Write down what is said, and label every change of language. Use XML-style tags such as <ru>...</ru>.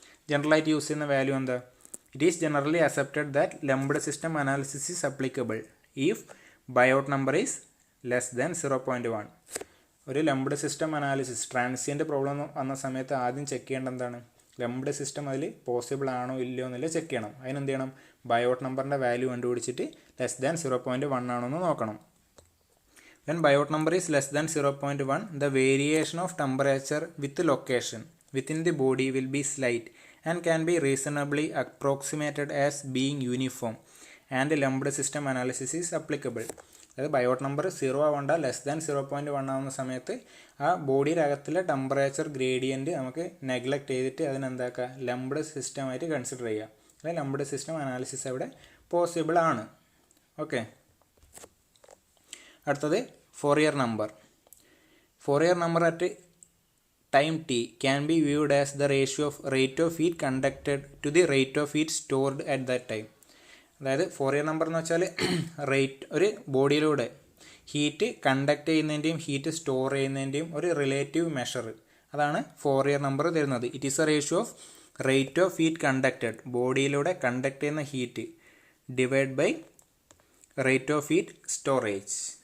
<ml>ജനറലായിട്ട് use ചെയ്യുന്ന value എന്താ?</ml> <en>It is generally accepted that lumped system analysis is applicable if Biot number is less than 0.1.</en> <ml>ഒരു lumped system analysis transient problem വന്ന സമയത്ത് ആദ്യം check ചെയ്യേണ്ട എന്താണ്? ലംബ്ഡ് സിസ്റ്റം അതിൽ പോസിബിൾ ആണോ ഇല്ലയോ എന്നുള്ളത് ചെക്ക് ചെയ്യണം. അതിനെന്ത് ചെയ്യണം? ബയോട്ട് നമ്പറിൻ്റെ വാല്യൂ കണ്ടുപിടിച്ചിട്ട് ലെസ് ദാൻ 0.1 ആണോ എന്ന് നോക്കണം.</ml> <en>When biote number is less than 0.1, the variation of temperature with location within the body will be slight and can be reasonably approximated as being uniform, and lumped system analysis is applicable.</en> <ml>അതായത് Biot number 0 ആവണ്ട less than 0.1 ആവുന്ന സമയത്ത് ആ ബോഡിയുടെ അകത്തുള്ള temperature gradient നമുക്ക് neglect ചെയ്തിട്ട് അതിനെന്താക്കുക lumped സിസ്റ്റമായിട്ട് consider ചെയ്യുക. അതായത് ലംബ്ഡ് സിസ്റ്റം അനാലിസിസ് അവിടെ പോസിബിൾ ആണ്. ഓക്കെ അടുത്തത്</ml> <en>Fourier number. Fourier number at time t can be viewed as the ratio of rate of heat conducted to the rate of heat stored at that time.</en> <ml>അതായത് Fourier number എന്ന് വെച്ചാൽ ഒരു ബോഡിയിലൂടെ heat conduct ചെയ്യുന്നതിൻ്റെയും heat store ചെയ്യുന്നതിൻ്റെയും ഒരു relative measure, അതാണ് Fourier number തരുന്നത്.</ml> <en>it is a ratio of rate of heat conducted,</en> <ml>ബോഡിയിലൂടെ conduct ചെയ്യുന്ന heat</ml> <en>Divide by rate of heat storage.</en>